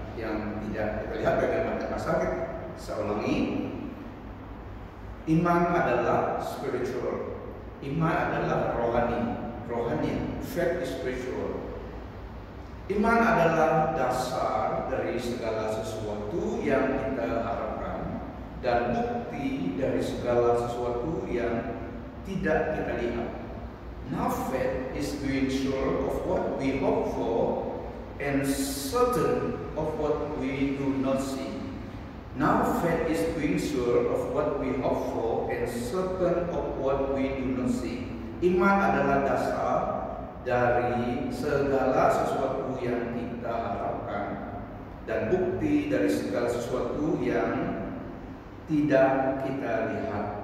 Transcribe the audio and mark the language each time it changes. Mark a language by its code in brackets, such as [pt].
[id] Yang tidak kita lihat bagaimana kasar. Saya ulangi, iman adalah spiritual, iman adalah rohani, [en] faith is spiritual. [id] Iman adalah dasar dari segala sesuatu yang kita harapkan dan bukti dari segala sesuatu yang tidak kita lihat. [en] Now faith is being sure of what we hope for and certain of what we do not see. Now faith is being sure of what we hope for and certain of what we do not see. [id] Iman adalah dasar dari segala sesuatu yang kita harapkan dan bukti dari segala sesuatu yang tidak kita lihat.